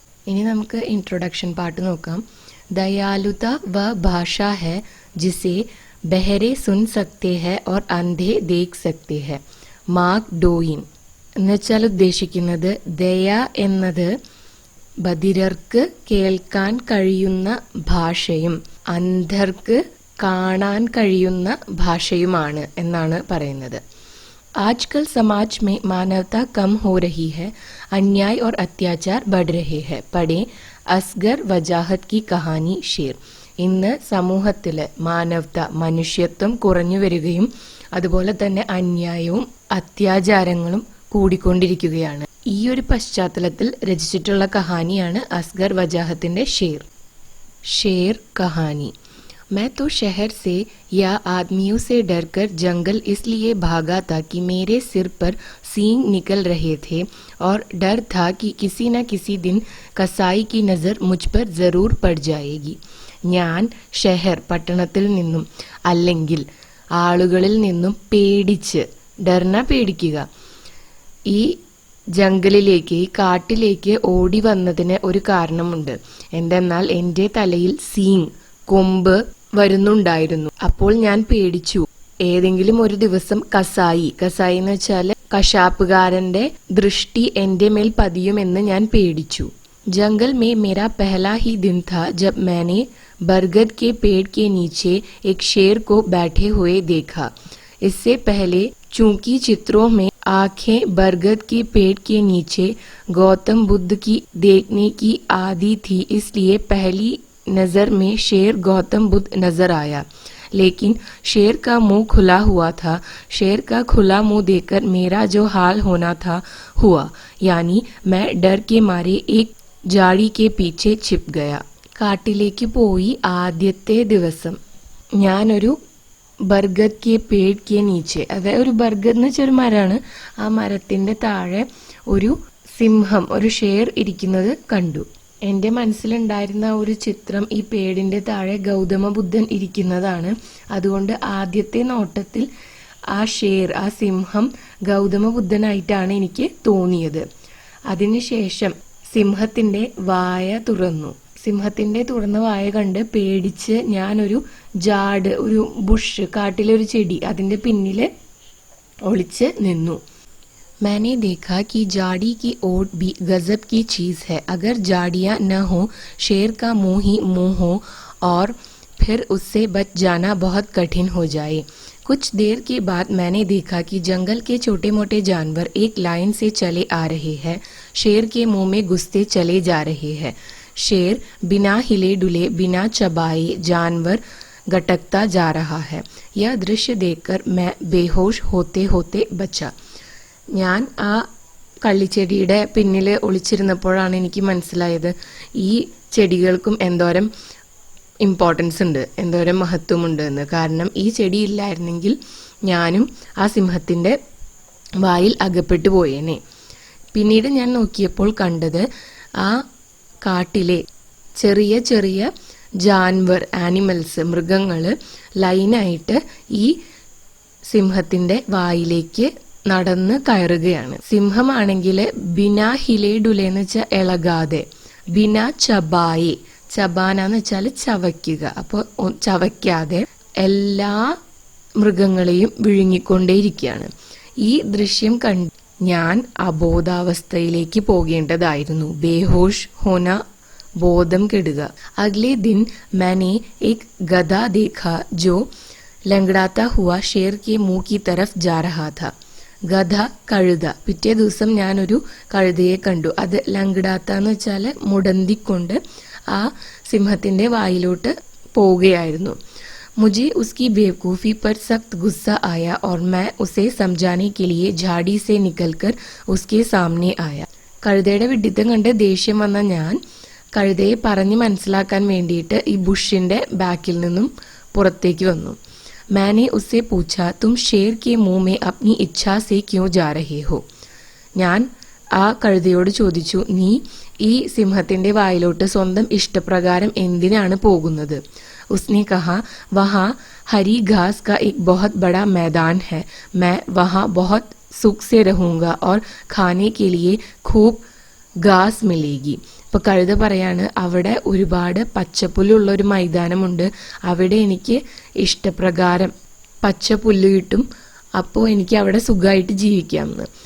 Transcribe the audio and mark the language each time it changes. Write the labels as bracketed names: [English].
[Malayalam] ഇനി നമുക്ക് introduction part നോക്കാം. [Hindi] ദയാലുത വ ഭാഷ ഹെ ജിസെ ബഹരെ സുൻ സക്തെ ഹെ और अंधे देख सकते हैं. [Malayalam] മാർക്ക് ഡോയിൻ എന്ന് വെച്ചാൽ ഉദ്ദേശിക്കുന്നത് ദയ എന്നത് ബധിരർക്ക് കേൾക്കാൻ കഴിയുന്ന ഭാഷയും അന്ധർക്ക് കാണാൻ കഴിയുന്ന ഭാഷയുമാണ് എന്നാണ് പറയുന്നത്. [Hindi] आजकल समाज में मानवता कम हो रही है, अन्याय और अत्याचार बढ़ रहे हैं. पढ़े അസ്ഗർ വജാഹത്ത് की कहानी शेर. [Malayalam] ഇന്ന് സമൂഹത്തില് മനുഷ്യത്വം കുറഞ്ഞു വരികയും അതുപോലെ തന്നെ അന്യായവും അത്യാചാരങ്ങളും കൂടിക്കൊണ്ടിരിക്കുകയാണ്. ഈ ഒരു പശ്ചാത്തലത്തിൽ രചിച്ചിട്ടുള്ള കഹാനിയാണ് അസ്ഗർ വജാഹത്തിന്റെ ഷേർ കഹാനി. [Hindi] मैं तो शहर से या आदमियों से डरकर जंगल इसलिए भागा था कि मेरे सिर पर सींग निकल रहे थे और डर था कि किसी न किसी दिन कसाई की नज़र मुझ पर ज़रूर पड़ जाएगी. [Malayalam] ഞാൻ ഷെഹർ പട്ടണത്തിൽ നിന്നും അല്ലെങ്കിൽ ആളുകളിൽ നിന്നും പേടിച്ച് പേടിക്കുക ഈ ജംഗലിലേക്ക് ഈ കാട്ടിലേക്ക് ഓടി വന്നതിന് ഒരു കാരണമുണ്ട്. എന്തെന്നാൽ എൻ്റെ തലയിൽ കൊമ്പ് വരുന്നുണ്ടായിരുന്നു. അപ്പോൾ ഞാൻ പേടിച്ചു. ഏതെങ്കിലും ഒരു ദിവസം കസായി എന്ന് വെച്ചാല് കശാപ്പുകാരന്റെ ദൃഷ്ടി എന്റെ മേൽ പതിയുമെന്ന് ഞാൻ പേടിച്ചു. [Hindi] जंगल में मेरा पहला ही दिन था जब मैंने बरगद के पेड़ के नीचे एक शेर को बैठे हुए देखा. इससे पहले चूंकि चित्रों में आंखें बरगद के पेड़ के नीचे गौतम बुद्ध की देखने की आदि थी, इसलिए पहली नजर में शेर गौतम बुद्ध नजर आया. लेकिन शेर का मुंह खुला हुआ था. शेर का खुला मुंह देखकर मेरा जो हाल होना था हुआ, यानी मैं डर के मारे एक ജാടി കെ പീछे छिप गया. [Malayalam] കാട്ടിലേക്ക് പോയി ആദ്യത്തെ ദിവസം ഞാനൊരു [Hindi] ബർഗദ് കെ പേഡ് കെ നീച്ചെ, [Malayalam] അതായത് ഒരു ബർഗദ് എന്ന് വെച്ചാൽ ഒരു മരമാണ്. ആ മരത്തിന്റെ താഴെ ഒരു സിംഹം, ഒരു ഷേർ ഇരിക്കുന്നത് കണ്ടു. എന്റെ മനസ്സിലുണ്ടായിരുന്ന ഒരു ചിത്രം ഈ പേടിന്റെ താഴെ ഗൗതമ ബുദ്ധൻ ഇരിക്കുന്നതാണ്. അതുകൊണ്ട് ആദ്യത്തെ നോട്ടത്തിൽ ആ ഷേർ, ആ സിംഹം ഗൗതമ ബുദ്ധനായിട്ടാണ് എനിക്ക് തോന്നിയത്. അതിനുശേഷം സിംഹത്തിന്റെ വായ തുറന്നു. സിംഹത്തിന്റെ തുറന്ന വായ കണ്ട് പേടിച്ച് ഞാനൊരു ഒരു ബുഷ്, കാട്ടിലെ ഒരു ചെടി, അതിന്റെ പിന്നില് ഒളിച്ച് നിന്നു. [Hindi] मैंने देखा कि जाड़ी की ओट भी गजब की चीज है. अगर जाड़ियां न हो, शेर का मुंह ही मुंह हो और फिर उससे बच जाना बहुत कठिन हो जाए. कुछ देर के बाद मैंने देखा कि जंगल के छोटे मोटे जानवर एक लाइन से चले आ रहे हैं. शेर के मुंह में घुसते चले जा रहे हैं. शेर बिना हिले डुले, बिना चबाए जानवर गटकता जा रहा है. यह दृश्य देखकर मैं बेहोश होते होते बचा. [Malayalam] ഞാൻ ആ കള്ളിച്ചെടിയുടെ പിന്നിൽ ഒളിച്ചിരുന്നപ്പോഴാണ് എനിക്ക് മനസ്സിലായത് ഈ ചെടികൾക്കും എന്തോരം ഇമ്പോർട്ടൻസ് ഉണ്ട്, എന്തോരം മഹത്വമുണ്ട് എന്ന്. കാരണം ഈ ചെടി ഇല്ലായിരുന്നെങ്കിൽ ഞാനും ആ സിംഹത്തിന്റെ വായിൽ അകപ്പെട്ടു പോയേനെ. പിന്നീട് ഞാൻ നോക്കിയപ്പോൾ കണ്ടത് ആ കാട്ടിലെ ചെറിയ ചെറിയ ആനിമൽസ്, മൃഗങ്ങള് ലൈനായിട്ട് ഈ സിംഹത്തിന്റെ വായിലേക്ക് നടന്ന് കയറുകയാണ്. സിംഹമാണെങ്കിൽ [Hindi] ബിനാ ഹിലേ ഡുലെ [Malayalam] എന്ന് വെച്ചാൽ ഇളകാതെ, [Hindi] ബിനാ ചബായെ, [Malayalam] ചബാന എന്ന് വെച്ചാൽ ചവയ്ക്കുക, അപ്പോൾ ചവയ്ക്കാതെ എല്ലാ മൃഗങ്ങളെയും വിഴുങ്ങിക്കൊണ്ടേയിരിക്കുകയാണ്. ഈ ദൃശ്യം ഞാൻ അബോധാവസ്ഥയിലേക്ക് പോകേണ്ടതായിരുന്നു. [Hindi] ബേഹോഷ് ഹോന, [Malayalam] ബോധം കെടുക. [Hindi] അഗ്ലേ ദിൻ मैंने एक गधा देखा जो लंगड़ाता हुआ शेर के मुंह की तरफ जा रहा था. [Malayalam] ഗധ, കഴുത. പിറ്റേ ദിവസം ഞാനൊരു കഴുതയെ കണ്ടു. അത് ലംഗടാത്ത എന്ന് വെച്ചാൽ മുടന്തിക്കൊണ്ട് ആ സിംഹത്തിന്റെ വായിലോട്ട് പോവുകയായിരുന്നു. [Hindi] मुझे उसकी बेवकूफ़ी पर सख्त गुस्सा आया और मैं उसे समझाने के लिए झाड़ी से निकलकर उसके सामने आया. [Malayalam] കഴുതയുടെ വിഡ്ഢിത്തം കണ്ട് ദേഷ്യം വന്ന ഞാൻ കഴുതയെ പറഞ്ഞ് മനസ്സിലാക്കാൻ വേണ്ടിയിട്ട് ഈ ബുഷിന്റെ ബാക്കിൽ നിന്നും പുറത്തേക്ക് വന്നു. [Hindi] मैंने उससे पूछा तुम शेर के मुंह में अपनी इच्छा से क्यों जा रहे हो. [Malayalam] ഞാൻ ആ കഴുതയോട് ചോദിച്ചു, നീ ഈ സിംഹത്തിന്റെ വായിലോട്ട് സ്വന്തം ഇഷ്ടപ്രകാരം എന്തിനാണ് പോകുന്നത്? [Hindi] उसने कहा वहाँ हरी घास का एक बहुत बड़ा मैदान है, मैं वहाँ बहुत सुख से रहूँगा और खाने के लिए खूब घास मिलेगी. [Malayalam] ഇപ്പൊ കഴുത പറയാണ്, അവിടെ ഒരുപാട് പച്ചപ്പുല്ലുള്ള ഒരു മൈതാനമുണ്ട്, അവിടെ എനിക്ക് ഇഷ്ടപ്രകാരം പച്ചപ്പുല്ല് കിട്ടും, അപ്പോൾ എനിക്ക് അവിടെ സുഖമായിട്ട് ജീവിക്കാമെന്ന്.